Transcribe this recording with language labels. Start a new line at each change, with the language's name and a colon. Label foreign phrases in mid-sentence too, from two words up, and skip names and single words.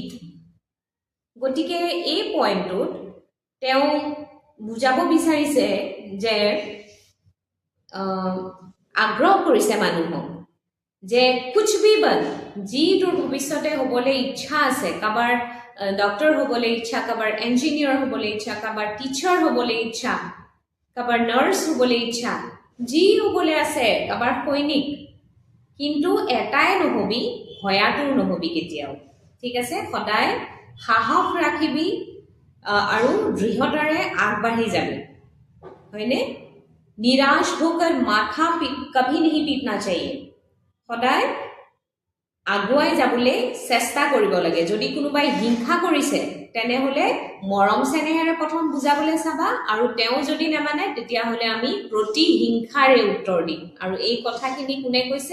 Assamese: গতিকে এই পইণ্টটোত তেওঁ বুজাব বিচাৰিছে যে আগ্ৰহ কৰিছে মানুহক যে
Hindi: कुछ भी बन,
Assamese: যি তোৰ ভৱিষ্যতে হ'বলৈ ইচ্ছা আছে, কাৰোবাৰ ডক্টৰ হ'বলৈ ইচ্ছা, কাৰোবাৰ ইঞ্জিনিয়াৰ হ'বলৈ ইচ্ছা, কাৰোবাৰ টিচাৰ হ'বলৈ ইচ্ছা, কাৰোবাৰ নাৰ্ছ হ'বলৈ ইচ্ছা, যি হ'বলৈ আছে, কাৰোবাৰ সৈনিক, কিন্তু এটাই নহবি, ভয়াতুৰ নহবি কেতিয়াও। ঠিক আছে, সদায় সাহস ৰাখিবি আৰু দৃঢ়তাৰে আগবাঢ়ি যাবি, হয়নে?
Hindi: निराश होकर माथा कभी नहीं पीटना चाहिए।
Assamese: সদায় আগুৱাই যাবলৈ চেষ্টা কৰিব লাগে। যদি কোনোবাই হিংসা কৰিছে তেনেহ'লে মৰম চেনেহেৰে প্ৰথম বুজাবলৈ চাবা, আৰু তেওঁ যদি নামানে তেতিয়াহ'লে আমি প্ৰতিহিংসাৰে উত্তৰ দিম। আৰু এই কথাখিনি কোনে কৈছে?